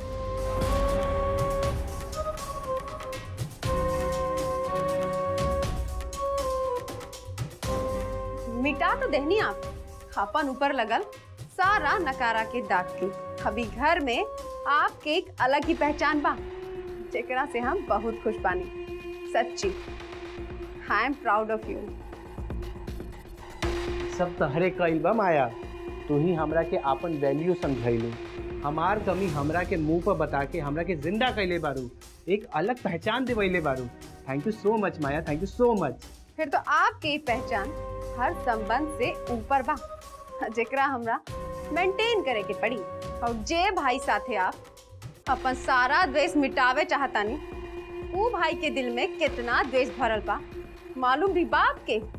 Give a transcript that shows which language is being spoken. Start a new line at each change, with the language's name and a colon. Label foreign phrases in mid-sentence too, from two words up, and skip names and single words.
Bhojpuri: मिटा तो देहनी आप, अपन ऊपर लगल सारा नकारा के दाग की। अभी घर में आपके एक अलग ही पहचान बा, जेकरा से हम बहुत खुश बानी। सच्ची,
English: I am proud of you.
Bhojpuri: सब तहरे कइल बा माया। तू ही हमरा के आपन वैल्यू समझाइलू, हमार कमी हमरा के मुंह पर बता के हमरा के जिंदा कैले बारू, एक अलग पहचान दिवैले बारू।
English: thank you so much Maya, thank you so much.
Bhojpuri: फिर तो आपकी पहचान हर संबंध से ऊपर बा, जेकरा हमरा मेंटेन करे के पड़ी। और जे भाई साथे आप अपन सारा द्वेष मिटावे चाहतानी, वो भाई के दिल में कितना द्वेष भरल बा मालूम भी बाप के।